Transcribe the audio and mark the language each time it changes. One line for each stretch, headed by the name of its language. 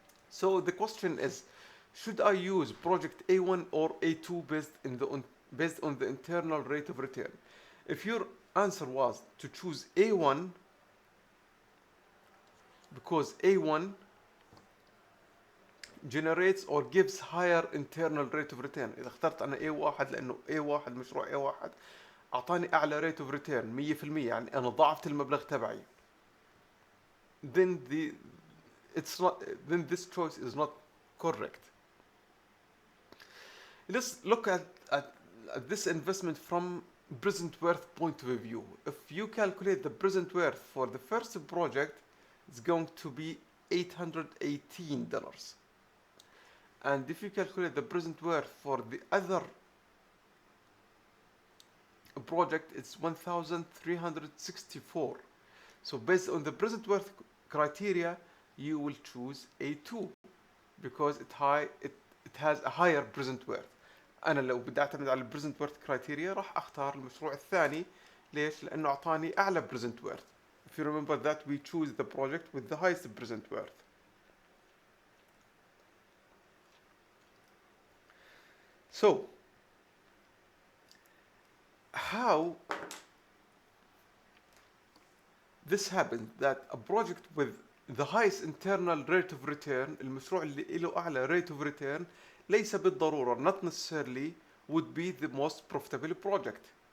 English: So the question is, should I use project A1 or A2 based on the internal rate of return? If your answer was to choose A1, because A1 generates or gives higher internal rate of return.
Arabic: إذا اخترت أنا A1 لأنه A1 مشروع A1 أعطاني أعلى
English: rate of return
Arabic: 100%، يعني أنا ضاعفت المبلغ تبعي.
English: Then this choice is not correct. Let's look at this investment from present worth point of view. If you calculate the present worth for the first project, it's going to be $818. And if you calculate the present worth for the other project, it's 1,364. So based on the present worth criteria, you will choose A2 because it has a higher present worth.
Arabic: انا لو بدي اعتمد على البريزنت وورث كرايتيريا راح اختار المشروع الثاني. ليش؟ لانه اعطاني اعلى present worth.
English: If you remember that we choose the project with the highest present worth. So how this happens that a project with the highest internal rate of return,
Arabic: المشروع اللي له أعلى rate of return ليس بالضرورة
English: not necessarily would be the most profitable project.